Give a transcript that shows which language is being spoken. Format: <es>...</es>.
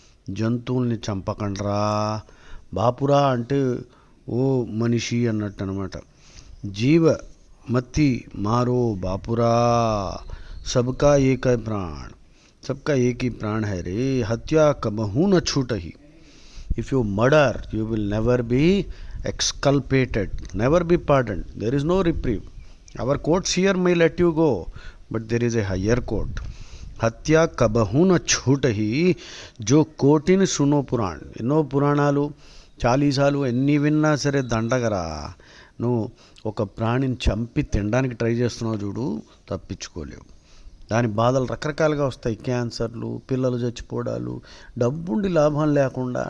<te>జంతువుల్ని చంపకండ్రా బాపురా అంటే ఓ మనిషి అన్నట్టు అనమాట.</te> <hi>జీవ मति मारो बापुरा, सबका एक है प्राण, सबका एक ही प्राण है रे, हत्या कबहू न छूटही.</hi> <en>If you murder, you will never be exculpated, never be pardoned. There is no reprieve. Our courts here may let you go, but there is a higher court.</en> <hi>హత్య కబహు న ఛూటహి, జో కోటిని సునో పురాణ్.</hi> <te>ఎన్నో పురాణాలు చాలీసాలు ఎన్ని విన్నా సరే దండగరా. నువ్వు ఒక ప్రాణిని చంపి తినడానికి ట్రై చేస్తున్నావు చూడు, తప్పించుకోలేవు. దాని బాధలు రకరకాలుగా వస్తాయి. క్యాన్సర్లు, పిల్లలు చచ్చిపోవడాలు, డబ్బుండి లాభం లేకుండా.</te>